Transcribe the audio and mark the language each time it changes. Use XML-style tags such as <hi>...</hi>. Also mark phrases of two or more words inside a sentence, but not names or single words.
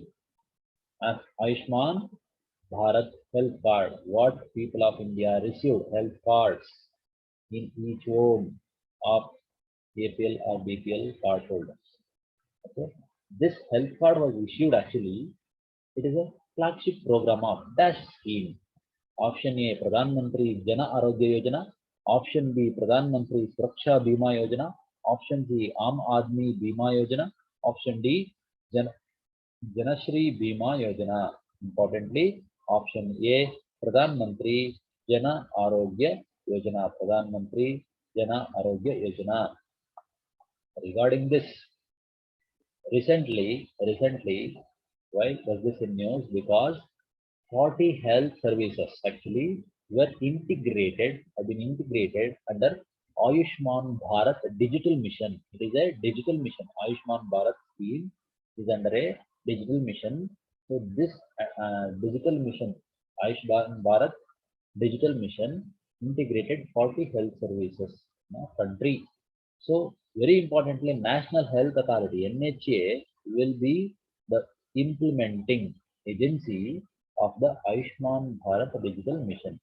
<en>As Ayushman Bharat Health Card, what people of India received health cards in each home of APL or BPL card holders. Okay. This health card was issued actually, it is a flagship program of Dash scheme. Option A, Pradhan Mantri Jana Arogya Yojana. Option B, Pradhan Mantri Suraksha Bima Yojana. Option C, Aam Aadmi Bima Yojana. Option D, Janashri Bima Yojana. Importantly, option A, Pradhan Mantri Jana Arogya Yojana. Pradhan Mantri Jana Arogya Yojana. Regarding this, recently, why was this in news? Because 40 health services actually were integrated, have been integrated under Ayushman Bharat Digital Mission. It is a digital mission. Ayushman Bharat scheme is under a digital mission. So this digital mission, Ayushman Bharat Digital Mission, integrated 40 health services in a country. So very importantly, National Health Authority (NHA) will be the implementing agency of the Ayushman Bharat Digital Mission.</en>